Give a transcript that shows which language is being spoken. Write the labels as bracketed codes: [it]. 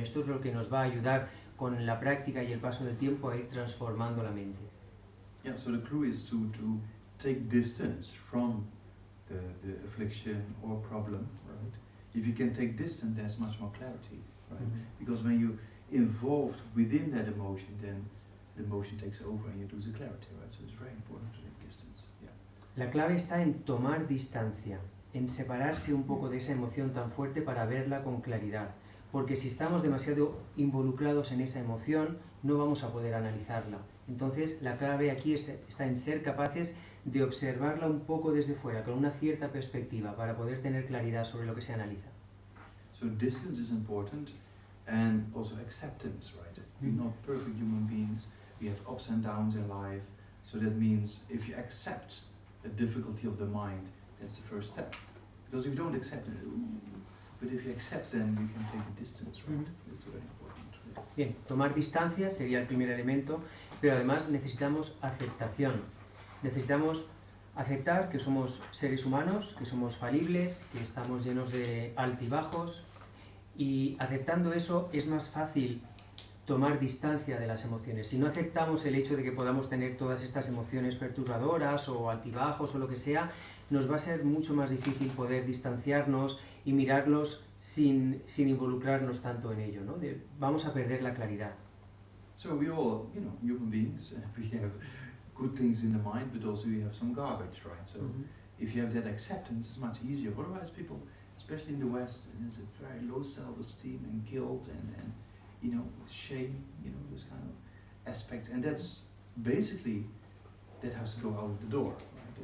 [es] Esto es lo que nos va a ayudar con la práctica y el paso del tiempo a ir transformando la mente. [en] Yeah, so the clue is to take distance from the affliction or problem, right? If you can take distance, there's much more clarity, right? Mm-hmm. Because when you're involved within that emotion, then the emotion takes over and you lose the clarity, right? So it's very important to take distance. Yeah. [es] La clave está en tomar distancia, en separarse un poco de esa emoción tan fuerte para verla con claridad. Porque si estamos demasiado involucrados en esa emoción, no vamos a poder analizarla. Entonces, la clave aquí está en ser capaces de observarla un poco desde fuera, con una cierta perspectiva, para poder tener claridad sobre lo que se analiza. [en] So distance is important, and also acceptance, right? We're not perfect human beings. We have ups and downs in life. So that means if you accept a difficulty of the mind, that's the first step. Because if you don't accept it, but if you accept, then you can take a distance, right? That's very important. Right? [es] Bien, tomar distancia sería el primer elemento, pero además necesitamos aceptación. Necesitamos aceptar que somos seres humanos, que somos falibles, que estamos llenos de altibajos, y aceptando eso es más fácil tomar distancia de las emociones. Si no aceptamos el hecho de que podamos tener todas estas emociones perturbadoras o altibajos o lo que sea, nos va a ser mucho más difícil poder distanciarnos y mirarlos sin involucrarnos tanto en ello, ¿no? Vamos a perder la claridad. [en] So we all, you know, human beings, we have good things in the mind, but also we have some garbage, right? So if you have that acceptance, it's much easier. Otherwise, people, especially in the West, there's a very low self-esteem and guilt and you know, shame, you know, this kind of aspect, and that's basically that has to go out of the door, right?